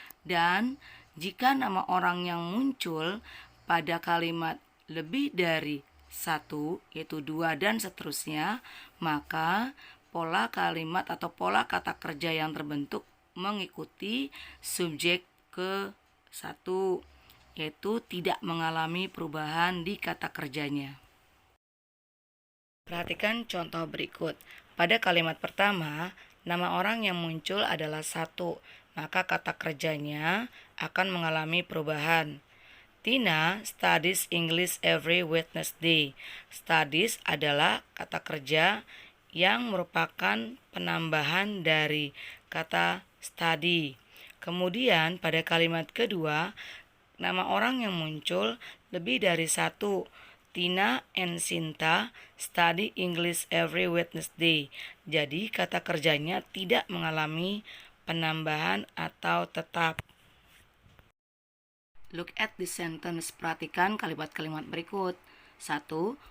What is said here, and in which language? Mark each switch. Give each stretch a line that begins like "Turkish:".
Indonesian: Dan jika nama orang yang muncul pada kalimat lebih dari satu, yaitu dua dan seterusnya, maka pola kalimat atau pola kata kerja yang terbentuk mengikuti subjek ke satu, yaitu tidak mengalami perubahan di kata kerjanya. Perhatikan contoh berikut. Pada kalimat pertama, nama orang yang muncul adalah satu, maka kata kerjanya akan mengalami perubahan.
English: Tina studies English every Wednesday.
Indonesian: Studies adalah kata kerja yang merupakan penambahan dari kata study. Kemudian pada kalimat kedua, nama orang yang muncul lebih dari satu.
English: Tina and Sinta study English every Wednesday.
Indonesian: Jadi kata kerjanya tidak mengalami penambahan atau tetap.
English: Look at the sentence.
Indonesian: Perhatikan kalimat-kalimat berikut.
English: 1.